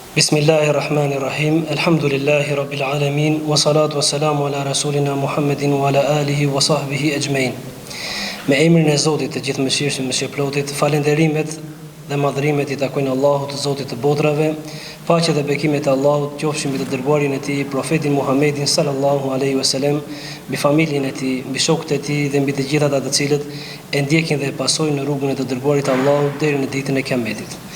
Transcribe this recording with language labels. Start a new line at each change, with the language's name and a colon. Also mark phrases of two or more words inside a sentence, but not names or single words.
Arabic: بسم الله الرحمن الرحيم. الحمد لله رب العالمين والصلاة والسلام على رسولنا محمد وعلى آله وصحبه أجمعين.
Albanian: Me emrin e Zotit të gjithëmëshirshëm, mëshirëplotit, falënderimet dhe madhërimet i takojnë Allahut, Zotit të botrave. Paqja dhe bekimet e Allahut qofshin mbi të dërguarin e tij, profetin Muhammedin
Arabic: صلى الله عليه وسلم,
Albanian: mbi familjen e tij, mbi shokët e tij dhe mbi të gjithë ata të cilët e ndjekin dhe e pasojnë në rrugën e të dërguarit të Allahut deri në ditën e Kiametit.